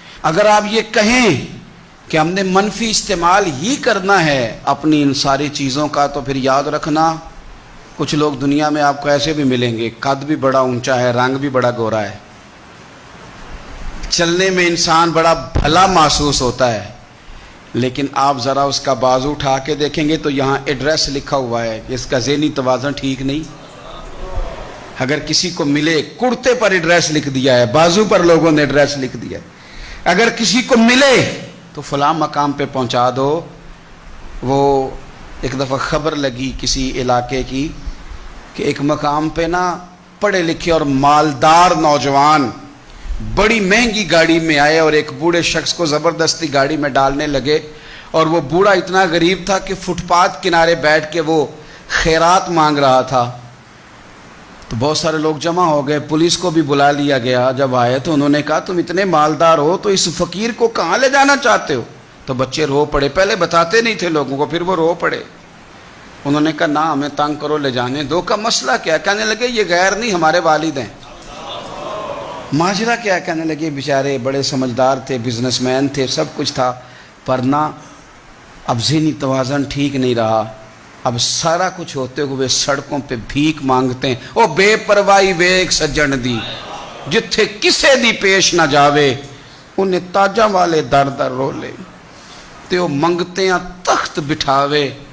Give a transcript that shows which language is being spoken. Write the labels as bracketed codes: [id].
[ur] اگر آپ یہ کہیں کہ ہم نے منفی استعمال ہی کرنا ہے اپنی ان ساری چیزوں کا، تو پھر یاد رکھنا کچھ لوگ دنیا میں آپ کو ایسے بھی ملیں گے، قد بھی بڑا اونچا ہے، رنگ بھی بڑا گورا ہے، چلنے میں انسان بڑا بھلا محسوس ہوتا ہے، لیکن آپ ذرا اس کا بازو اٹھا کے دیکھیں گے تو یہاں ایڈریس لکھا ہوا ہے کہ اس کا ذہنی توازن ٹھیک نہیں. اگر کسی کو ملے، کرتے پر ایڈریس لکھ دیا ہے، بازو پر لوگوں نے ایڈریس لکھ دیا ہے. اگر کسی کو ملے تو فلاں مقام پہ پہنچا دو. وہ ایک دفعہ خبر لگی کسی علاقے کی کہ ایک مقام پہ نا پڑھے لکھے اور مالدار نوجوان بڑی مہنگی گاڑی میں آئے اور ایک بوڑھے شخص کو زبردستی گاڑی میں ڈالنے لگے. اور وہ بوڑھا اتنا غریب تھا کہ فٹ پاتھ کنارے بیٹھ کے وہ خیرات مانگ رہا تھا. تو بہت سارے لوگ جمع ہو گئے، پولیس کو بھی بلا لیا گیا. جب آئے تو انہوں نے کہا تم اتنے مالدار ہو تو اس فقیر کو کہاں لے جانا چاہتے ہو؟ تو بچے رو پڑے. پہلے بتاتے نہیں تھے لوگوں کو، پھر وہ رو پڑے. انہوں نے کہا نہ ہمیں تنگ کرو، لے جانے دو. کا مسئلہ کیا؟ کہنے لگے یہ غیر نہیں ہمارے والد ہیں. ماجرا کیا؟ کہنے لگے بیچارے بڑے سمجھدار تھے، بزنس مین تھے، سب کچھ تھا، پر نہ اب ذہنی توازن ٹھیک نہیں رہا. اب سارا کچھ ہوتے ہوئے سڑکوں پہ بھیک مانگتے ہیں. [pa] او بے پرواہی ویک سجن دی، جتھے کسے دی پیش نہ جاوے انہیں تاجاں والے در در رولے. تے او منگتے ہیں تخت بٹھاوے.